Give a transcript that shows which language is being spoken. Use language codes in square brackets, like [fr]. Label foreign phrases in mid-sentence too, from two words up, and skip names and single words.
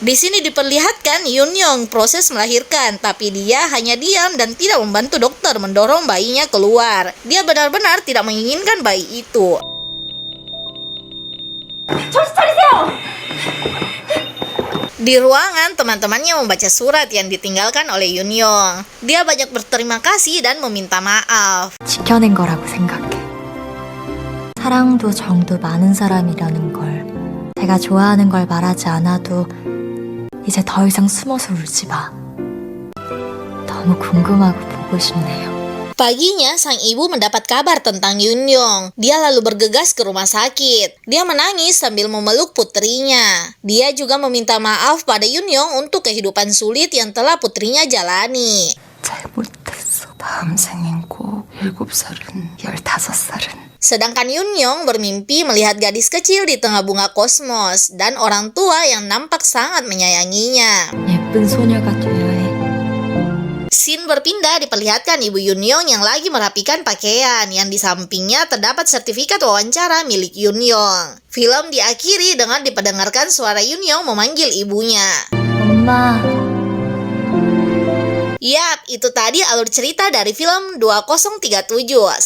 [id] Di sini diperlihatkan Yunyong proses melahirkan, tapi dia hanya diam dan tidak membantu dokter mendorong bayinya keluar. Dia benar-benar tidak menginginkan bayi itu. Di ruangan, teman-temannya membaca surat yang ditinggalkan oleh Yunyong. Dia banyak berterima kasih dan meminta maaf. [ko] 지켜낸 거라고 생각해. 사랑도 정도 많은 사람이라는 걸. 제가 좋아하는 걸 말하지 않아도 이제 더 이상 숨어서 울지 마. 너무 궁금하고 보고 싶네요. [id] Paginya, sang ibu mendapat kabar tentang Yunyong. Dia lalu bergegas ke rumah sakit. Dia menangis sambil memeluk putrinya. Dia juga meminta maaf pada Yunyong untuk kehidupan sulit yang telah putrinya jalani. [ko] 잘못했어. 다음 생엔 꼭 7살은 15살은. [id] Sedangkan Yunyong bermimpi melihat gadis kecil di tengah bunga kosmos dan orang tua yang nampak sangat menyayanginya. [ko] 예쁜 소녀가 되어야 해. [id] Scene berpindah diperlihatkan ibu Yunyong yang lagi merapikan pakaian, yang di sampingnya terdapat sertifikat wawancara milik Yunyong. Film diakhiri dengan diperdengarkan suara Yunyong memanggil ibunya. [ko] 엄마. [id] Yap, itu tadi alur cerita dari film 2037.